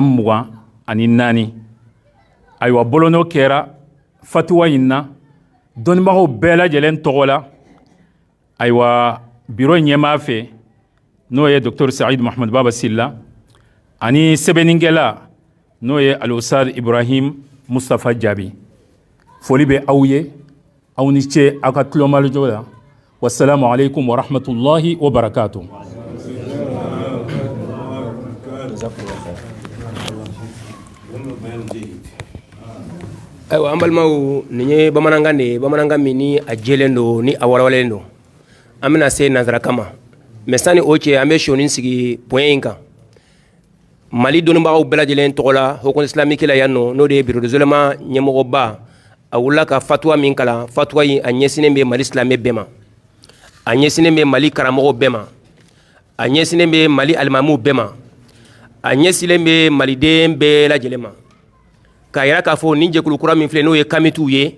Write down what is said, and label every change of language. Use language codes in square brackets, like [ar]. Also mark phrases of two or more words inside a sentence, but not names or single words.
[bm] 24 ayiwa bolono kɛra fatuwa in na dɔnnibagaw bɛɛ lajɛlen tɔgɔ la ayiwa biro ɲɛmaa fɛ n'o ye Dr Saïd Mohamed Baba Silla ani sɛbɛnnikɛla n'o ye Al-Ustad Ibrahim Mustafa Jaabi foli bɛ aw ye aw ni ce aw ka tulomajɔ la [ar] والسلام عليكم ورحمة الله وبركاته. [bm] Ayiwa an balimaw nin ye bamanankan de ye bamanankan min ni a jɛlen don ni a walawalen don an bɛna se nanzarakan ma mais sani o cɛ an bɛ sɔni sigi point in kan Mali dɔnnibagaw bɛɛ lajɛlen tɔgɔ la Haut Conseil islamique la yan nɔ n'o de ye [fr] bureau d'isolement [bm] ɲɛmɔgɔba a wulila ka fatuwa min kalan fatuwa in a ɲɛsinnen bɛ Mali silamɛ bɛɛ ma a ɲɛsinnen bɛ Mali karamɔgɔw bɛɛ ma a ɲɛsinnen bɛ Mali alimamuw bɛɛ ma a ɲɛsinnen bɛ maliden bɛɛ lajɛlen ma k'a yira k'a fɔ nin jɛkulu kura min filɛ n'o ye kamitiw ye